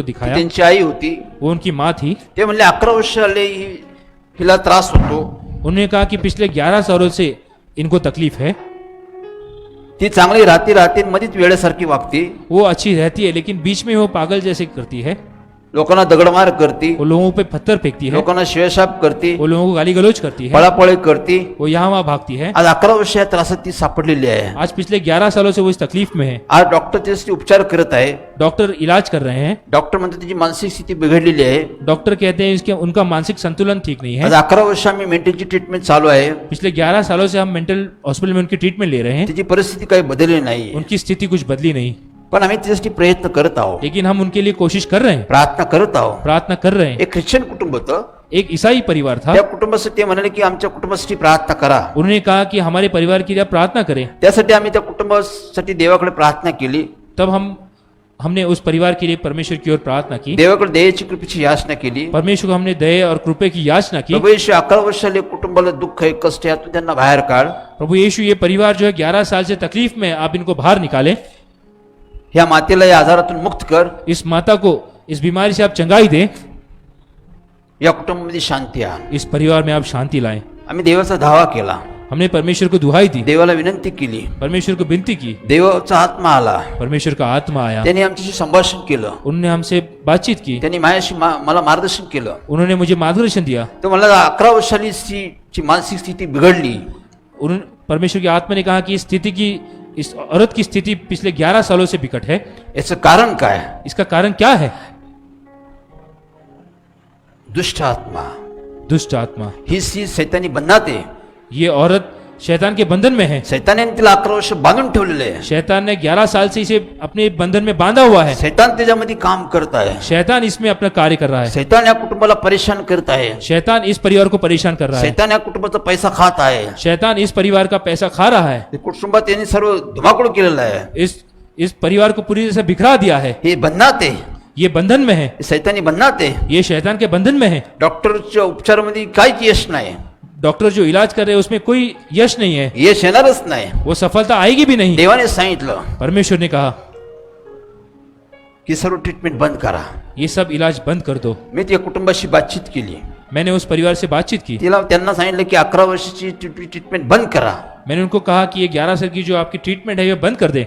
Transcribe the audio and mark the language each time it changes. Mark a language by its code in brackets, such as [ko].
[mr] ती [hi] दिखाया. [mr] त्यांची आई होती. [hi] वो उनकी माँ थी. [mr] ते म्हणले 11 वर्ष झाले हिला त्रास होतो. [hi] उन्होंने कहा कि पिछले 11 सालों से इनको तकलीफ है. [mr] ती चांगली राहते मध्येच वेळेसारखी वागते. [hi] वो अच्छी रहती है लेकिन बीच में वो पागल जैसे करती है. [mr] लोकांना दगडमार करती, [hi] वो लोगों पे पत्थर फेंकती है. [mr] लोकांना शिवेशाप करती, [hi] वो लोगों को गाली गलौज करती है. [mr] पळापळी करती. [hi] वो यहाँ वहाँ भागती है. [mr] आज 11 वर्ष या त्रासात ती सापडलेली आहे. [hi] आज पिछले 11 सालों से वो इस तकलीफ में है. [mr] आज डॉक्टर त्यासाठी उपचार करत आहे. [hi] डॉक्टर इलाज कर रहे हैं. [mr] डॉक्टर म्हणतात त्याची मानसिक स्थिती बिघडलेली आहे. [hi] डॉक्टर कहते हैं इसके उनका मानसिक संतुलन ठीक नहीं है. [mr] आज 11 वर्ष आम्ही मेंटलची ट्रीटमेंट चालू आहे. [hi] पिछले 11 सालों से हम मेंटल हॉस्पिटल में उनकी ट्रीटमेंट ले रहे हैं. [mr] त्याची परिस्थिती काही बदलली नाही, [hi] उनकी स्थिति कुछ बदली नहीं, [mr] पण आम्ही त्यासाठी प्रयत्न करत आहोत, [hi] लेकिन हम उनके लिए कोशिश कर रहे हैं, [mr] प्रार्थना करत आहोत. [hi] प्रार्थना कर रहे हैं. [mr] एक ख्रिश्चन कुटुंब होतं. [hi] एक ईसाई परिवार था. [mr] त्या कुटुंबासाठी ते म्हणाले की आमच्या कुटुंबासाठी प्रार्थना करा. [hi] उन्होंने कहा कि हमारे परिवार के लिए आप प्रार्थना करें. [mr] त्यासाठी आम्ही त्या कुटुंबासाठी देवाकडे प्रार्थना केली. [hi] तब हमने उस परिवार के लिए परमेश्वर की ओर प्रार्थना की. [mr] देवाकडे दयेची कृपेची याचना केली. [hi] परमेश्वर को हमने दया और कृपा की याचना की. [mr] प्रभू येशू 11 वर्षाले कुटुंबाला दुःख आहे, कष्ट आहे, यातून त्यांना बाहेर काढ. [hi] प्रभु यीशु ये परिवार जो है 11 साल से तकलीफ में, आप इनको बाहर निकालें. [mr] या मातेला या आजारातून मुक्त कर. [hi] इस माता को इस बीमारी से आप चंगाई दें. [mr] या कुटुंबामध्ये शांती आहे. [hi] इस परिवार में आप शांति लाएं. [mr] आम्ही देवाचा धावा केला. [hi] हमने परमेश्वर को दुहाई दी. [mr] देवाला विनंती केली. [hi] परमेश्वर को विनती की. [mr] देवाचा आत्मा आला. [hi] परमेश्वर का आत्मा आया. [mr] त्यांनी आमच्याशी संभाषण केलं. [hi] उन्होंने हमसे बातचीत की. [mr] त्यांनी माझ्याशी मला मार्गदर्शन केलं. [hi] उन्होंने मुझे मार्गदर्शन दिया. [mr] तो मला 11 वर्षाली ची मानसिक स्थिती बिघडली. [hi] परमेश्वर की आत्मा ने कहा कि इस औरत की स्थिति पिछले 11 सालों से बिकट है। [mr] याचं कारण काय? [hi] इसका कारण क्या है? [mr] दुष्ट आत्मा, [hi] दुष्ट आत्मा। [mr] ही स्त्री सैतानी बंधनात आहे. [hi] ये औरत शैतान के बंधन में है। [mr] सैताने तिला 11 वर्ष बांधून ठेवलेले आहे. [hi] शैतान ने 11 साल से इसे अपने बंधन में बांधा हुआ है। [mr] सैतान त्याच्यामध्ये काम करत आहे. [hi] शैतान इसमें अपना कार्य कर रहा है। [mr] सैतान या कुटुंबाला परेशान करत आहे. [hi] शैतान इस परिवार को परेशान कर रहा है। [mr] सैतान या कुटुंबाचा पैसा खात आहे. [hi] शैतान इस परिवार का पैसा खा रहा है। [mr] ते कुटुंबात त्यांनी सर्व धुमाकूळ केलेला आहे. [hi] इस परिवार को पूरी तरह से बिखरा दिया है। [mr] हे बंधनात आहे. [hi] ये बंधन में है। [mr] सैतानी बंधनात आहे. [hi] ये शैतान के बंधन में है। [mr] डॉक्टरच्या उपचारामध्ये काहीच यश नाही. [hi] डॉक्टर जो इलाज कर रहे हैं उसमें कोई यश नहीं है। [mr] यश येणारच नाही. [hi] वो सफलता आएगी भी नहीं। [mr] देवाने सांगितलं [hi] परमेश्वर ने कहा [mr] की सर्व ट्रीटमेंट बंद करा. [hi] ये सब इलाज बंद कर दो। [mr] मी त्या कुटुंबाशी बातचीत केली. [hi] मैंने उस परिवार से बातचीत की। [mr] त्यांना सांगितलं की 11 वर्षाची ट्रीटमेंट बंद करा. [hi] मैंने उनको कहा कि ये 11 साल की जो आपकी ट्रीटमेंट है ये बंद कर दे।